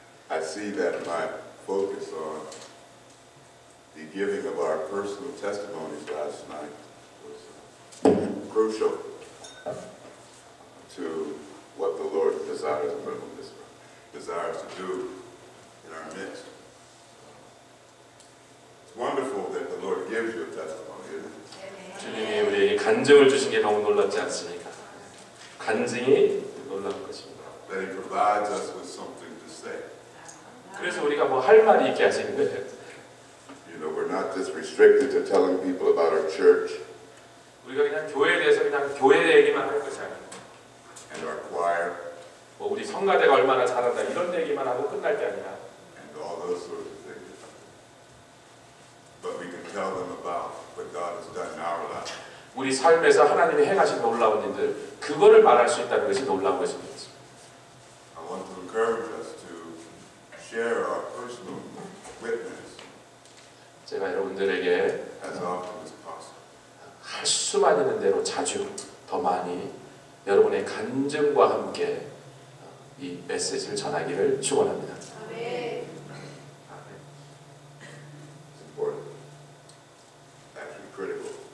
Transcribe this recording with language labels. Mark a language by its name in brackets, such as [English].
[English] I see that my focus on the giving of our personal testimonies last night was crucial to what the Lord desires to do in our midst. It's wonderful that the Lord gives you a testimony, isn't it? [Korean] 주님이 우리에게 간증을 주신 게 너무 놀랍지 않습니까? 간증이 놀라운 것입니다. [English] That He provides us with something to say. [Korean] 그래서 우리가 뭐 할 말이 있게 하시는 거예요. [English] You know, we're not just restricted to telling people about our church [Korean] 우리가 그냥 교회에 대해서 그냥 교회 얘기만 하는 것이 아니고 [English] and our choir [Korean] 하고 끝날 게 아니라 [English] and all those sorts of things. But we can tell them about what God has done in our lives. [Korean] 우리 삶에서 하나님이 행하신 놀라운 일들 그거를 말할 수 있다는 것이 놀라운 것입니다. [English] I want to encourage us to share our personal witness [Korean] 제가 여러분들에게 [English] as often as possible. [Korean] 할 수만 있는 대로 자주 더 많이 여러분의 간증과 함께 이 메시지를 전하기를 축원합니다. 아멘. [English] It's important. Actually critical.